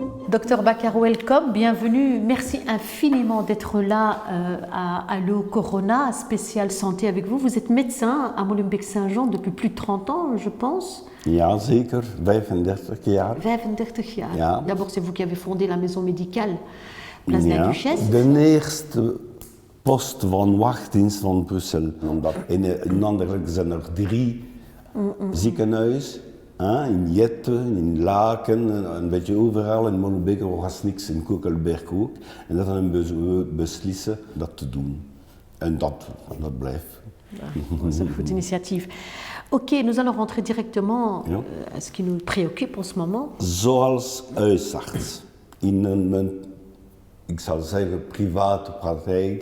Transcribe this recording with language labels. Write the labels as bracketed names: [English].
[French] Docteur Bakar, welcome, bienvenue. Merci infiniment d'être là à Allo Corona, spécial santé avec vous. Vous êtes médecin à Molenbeek-Saint-Jean depuis plus de 30 ans, je pense. [Dutch] Ja, zeker. 35 jaar. 35 jaar. Ja. [French] D'abord, c'est vous qui avez fondé la maison médicale Place de la Duchesse. [Dutch] De eerste post van wachtdienst van Brussel. Omdat in Anderlecht zijn er 3 ziekenhuizen. In Jetten, in Laken, een beetje overal. In Molenbeek was niks, in Koekelberg ook. En dat hebben we beslissen dat te doen. En dat blijft. [French] C'est un [Dutch] goed initiatief. [French] Ok, nous allons rentrer directement à ce qui nous préoccupe en ce moment. [Dutch] Zoals huisarts in een, ik zal zeggen, private praktijk.